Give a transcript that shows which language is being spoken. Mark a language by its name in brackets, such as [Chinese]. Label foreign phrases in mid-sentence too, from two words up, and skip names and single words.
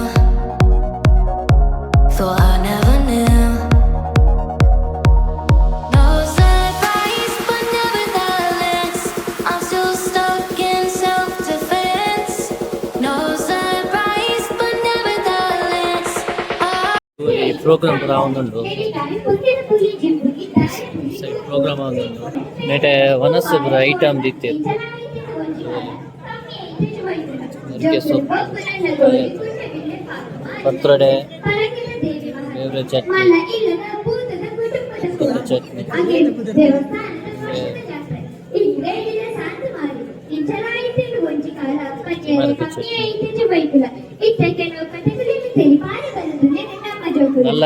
[English] Thought I never knew. No surprise, but nevertheless, I'm still stuck in self-defense. No surprise, but nevertheless, [Tulu] ಈ ಪ್ರೋಗ್ರಾಮ್ ಪೂರ ಒಂದುಂಡು ಪ್ರೋಗ್ರಾಮ್ ಒಂದುಂಡು ನೆಟೆ ವನಸ್ಸು ಪೂರ ಐಟಮ್ ದಿತ್ತೇರು ನುಗ್ಗೆ ಸೊಪ್ಪು ಪತ್ರೊಡೆ ಬೇರೆ ಚಟ್ನಿ ಉಪ್ಪು ಚಟ್ನಿ ಎಲ್ಲ